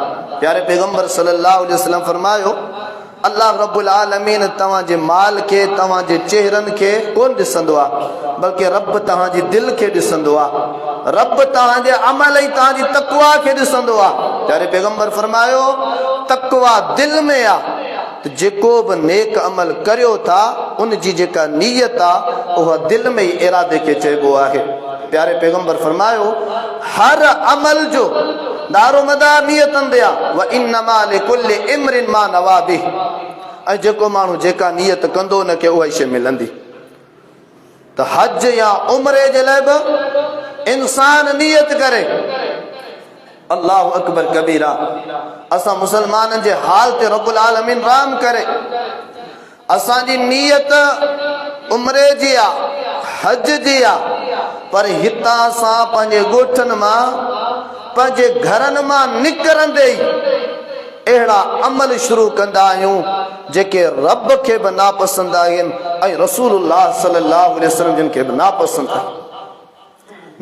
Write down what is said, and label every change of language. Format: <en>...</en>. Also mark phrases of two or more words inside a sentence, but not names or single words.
<sd>प्यारे पैगंबर</sd> <ar>صلى الله عليه وسلم</ar> <sd>फरमायो,</sd> <ar>الله رب العالمين</ar> <sd>तव्हांजे माल खे, तव्हांजे चेहरनि खे कोन ॾिसंदो आहे, बल्कि रब तव्हांजी दिल खे ॾिसंदो आहे, रब तव्हांजे अमल ऐं तव्हांजी तक़वा खे ॾिसंदो आहे। प्यारे पैगंबर फरमायो, तक़वा दिल में आहे, त जेको बि नेक अमल करियो था, उन जी जेका नियत आहे, उहा दिल में ई इरादे खे चइबो आहे। प्यारे पैगंबर फरमायो, हर अमल जो दारोमदार</sd> <ar>نيتن ديا وإنما لكل امرئ ما نوى به</ar> <sd>ऐं जेको माण्हू जेका नियत कंदो न के उहा शइ मिलंदी। त हज या उम्रे जे लाइ बि इंसान नियत करे।</sd> <ar>الله أكبر كبيرا.</ar> <sd>असां मुसलमाननि जे हाल ते रब्बुल आलमीन रहम करे। असांजी नियत उम्रे जी आहे, हज जी आहे, पर हितां असां पंहिंजे ॻोठनि मां पंहिंजे घरनि मां निकिरंदे ई अहिड़ा अमल शुरू कंदा आहियूं जेके रब खे बि नापसंद आहिनि ऐं रसूलुल्लाह</sd> <ar>صلى الله عليه وسلم</ar> <sd>जिन खे बि नापसंद आहे।</sd>